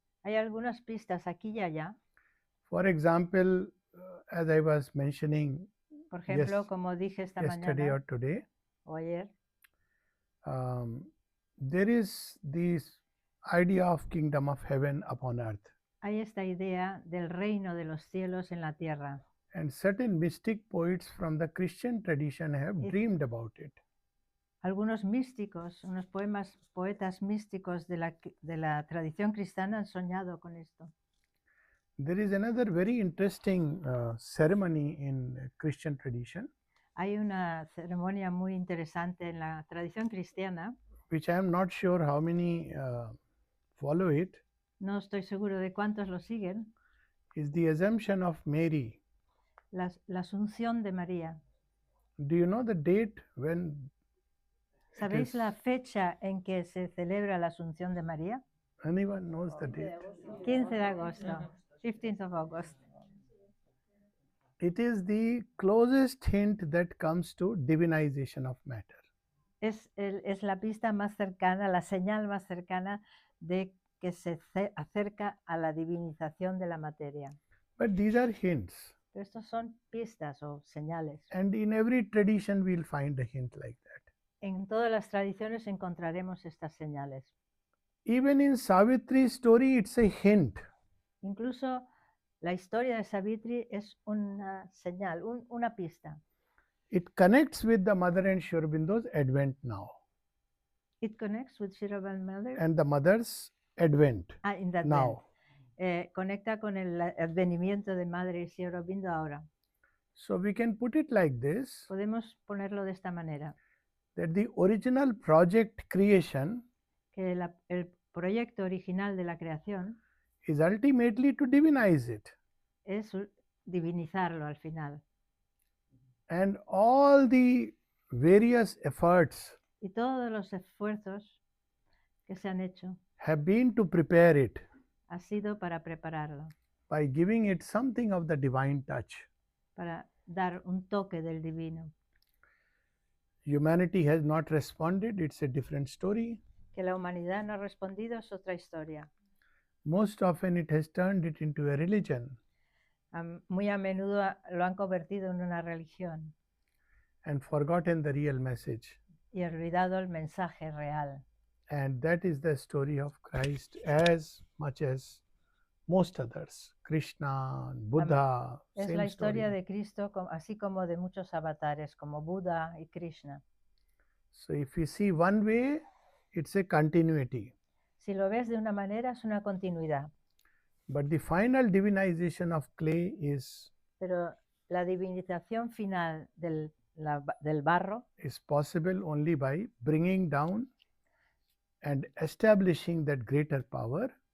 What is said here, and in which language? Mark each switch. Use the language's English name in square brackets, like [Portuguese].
[Spanish] Hay algunas pistas aquí y allá. [English] For example, as I was mentioning, [Spanish] por ejemplo, como dije esta [English] yesterday [Spanish] mañana [English] or today, [Spanish] o ayer, [English] there is this idea of kingdom of heaven upon earth. [Spanish] Hay esta idea del reino de los cielos en la tierra. [English] And certain mystic poets from the Christian tradition have dreamed about it. [Spanish] Algunos místicos, unos poetas místicos de la tradición cristiana han soñado con esto. [English] There is another very interesting ceremony in Christian tradition. [Spanish] Hay una ceremonia muy interesante en la tradición cristiana. [English] Which I am not sure how many follow it. [Spanish] No estoy seguro de cuántos lo siguen. [English] Is the Assumption of Mary. [Spanish] La Asunción de María. [English] Do you know the date when? [Spanish] ¿Sabéis la fecha en que se celebra la Asunción de María? [English] Anyone knows the date? [Spanish] 15 de agosto. [English] 15th of August. It is the closest hint that comes to divinization of matter. [Spanish] Es la pista más cercana, la señal más cercana de que se acerca a la divinización de la materia. [English] But these are hints. [Spanish] Pero estos son pistas o señales. [English] And in every tradition we'll find a hint like that. [Spanish] En todas las tradiciones encontraremos estas señales. [English] Even in Savitri's story, it's a hint. [Spanish] Incluso la historia de Savitri es una señal, una pista. [English] It connects with the mother and Sri Aurobindo's advent now. It connects with Sri Aurobindo mother and the mother's advent in that now. [Spanish] Conecta con el advenimiento de Madre y Sri Aurobindo ahora. [English] So we can put it like this. [Spanish] Podemos ponerlo de esta manera. [English] That the original project creation [Spanish] que el proyecto original de la creación [English] is ultimately to divinize it. [Spanish] Es divinizarlo al final. [English] And all the various efforts [Spanish] y todos los esfuerzos que se han hecho [English] have been to prepare it. [Spanish] Ha sido para prepararlo. [English] By giving it something of the divine touch. [Spanish] Para dar un toque del divino. [English] Humanity has not responded, it's a different story. [Spanish] Que la humanidad no ha respondido es otra historia. [English] Most often it has turned it into a religion. [Spanish] Muy a menudo lo han convertido en una religión. [English] and forgotten the real message. [Spanish] y olvidado el mensaje real. [English] And that is the story of Christ as much as most others. Krishna, Buddha, [Spanish] Es [English] same [Spanish] la historia [English] story. [Spanish] de Cristo, así como de muchos avatares, como Buda y Krishna. [English] So if you see one way, it's a continuity. [Spanish] Si lo ves de una manera, es una continuidad. [English] But the final divinization of clay is [Spanish] Pero la divinización final del barro [English] is possible only by bringing down and establishing that greater power